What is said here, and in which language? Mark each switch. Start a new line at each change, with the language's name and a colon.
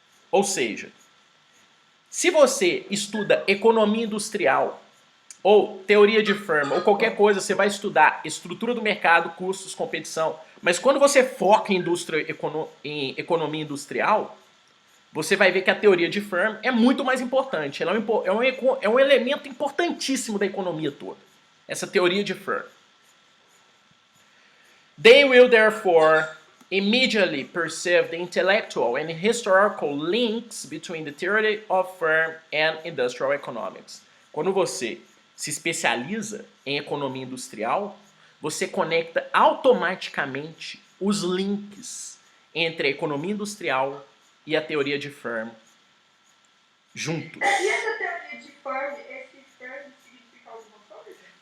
Portuguese: Ou seja, se você estuda economia industrial ou teoria de Firm ou qualquer coisa, você vai estudar estrutura do mercado, custos, competição. Mas quando você foca em economia industrial, você vai ver que a teoria de Firm é muito mais importante. Ela é um elemento importantíssimo da economia toda. Essa teoria de Firm.
English: They will therefore immediately perceive the intellectual and historical links between the theory of Firm and industrial economics.
Portuguese: Quando você se especializa em economia industrial, você conecta automaticamente os links entre a economia industrial e a teoria de Firm juntos. E essa teoria de Firm, esse Firm significa alguma coisa?